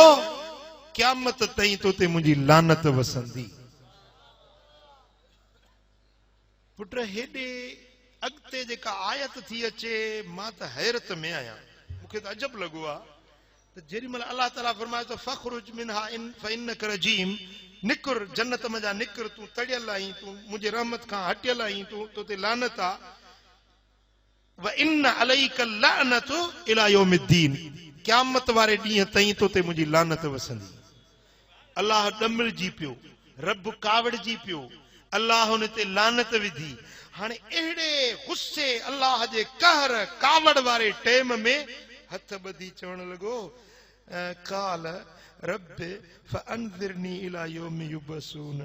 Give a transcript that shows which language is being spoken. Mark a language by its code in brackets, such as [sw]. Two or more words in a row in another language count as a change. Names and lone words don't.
[sd] क़यामत ताईं तोते मुंहिंजी लानत वसंदी। पुट, हेॾे अॻिते जेका आयत थी अचे, मां त हैरत में आहियां। मूंखे त अजब लॻो आहे त जेॾीमहिल अलाह ताला फरमाए थो [ar] فاخرج منها فإنك رجيم, [sd] निकुर जन्नत मजा निकुर, तूं तड़ियल आहीं, तूं मुंहिंजे रहमत खां हटियल आहीं, तोते लानत आहे। [ar] وإن عليك لعنتي إلى يوم الدين, [sd] क़यामत वारे ॾींहं ताईं तोते मुंहिंजी लानत वसंदी। अल्लाह ॾमिरजी पियो, रब कावड़जी पियो, अल्लाह हुन ते लानत विधी। हाणे अहिड़े गुस्से, अल्लाह जे कहर कावड़ वारे टाइम में हथ ॿधी चवण लॻो, [ar] قال رب فأنظرني إلى يوم يبعثون.